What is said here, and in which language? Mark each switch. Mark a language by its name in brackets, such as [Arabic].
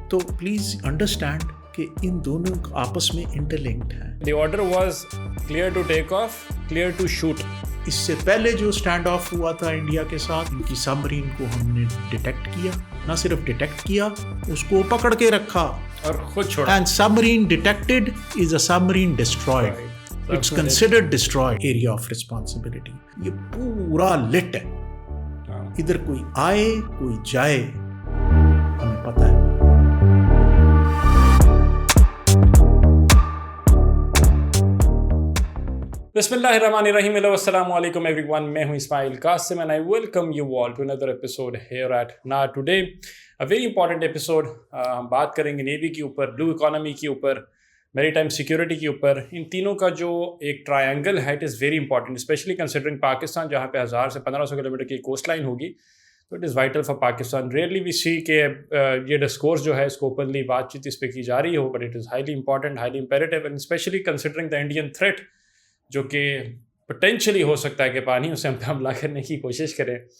[Urdu] تو please understand کہ ان دونوں آپس میں انٹر لنکڈ ہیں. [English] The order was clear to take off, clear to shoot. [Urdu] اس سے پہلے جو اسٹینڈ آف ہوا تھا انڈیا کے ساتھ, ان کی سبمرین کو ہم نے ڈیٹیکٹ کیا, نہ صرف ڈیٹیکٹ کیا, اس کو پکڑ کے رکھا اور خود چھوڑا. [English] And submarine detected is a submarine destroyed. It's considered destroyed area of responsibility. [Urdu] یہ پورا لٹ ہے, ادھر کوئی آئے کوئی جائے ہمیں پتہ ہے. [Arabic] بسم اللہ الرحمن الرحیم. السلام علیکم [English] Everyone. [Urdu] میں ہوں [English] Ismail Qasim and I welcome you all to another episode here at NAR today. A very important episode. [Urdu] ہم بات کریں گے نیوی کے اوپر, بلو اکانومی کے اوپر, میری ٹائم سیکیورٹی کے اوپر. ان تینوں کا جو ایک ٹرائنگل ہے [English] it is very important, especially considering [Urdu] Pakistan جہاں پہ 1000 سے 1500 کلومیٹر کی کوسٹ لائن ہوگی. تو [English] It is vital for Pakistan. Really we see [Urdu] کہ یہ ڈسکورس جو ہے اس کو اوپنلی بات چیت اس پہ کی جا رہی ہو, [English] but it is highly important, highly imperative, and especially considering the Indian threat [Urdu] جو کہ پوٹینشلی ہو سکتا ہے کہ پانی اسے ہم پہ حملہ کرنے کی کوشش کریں.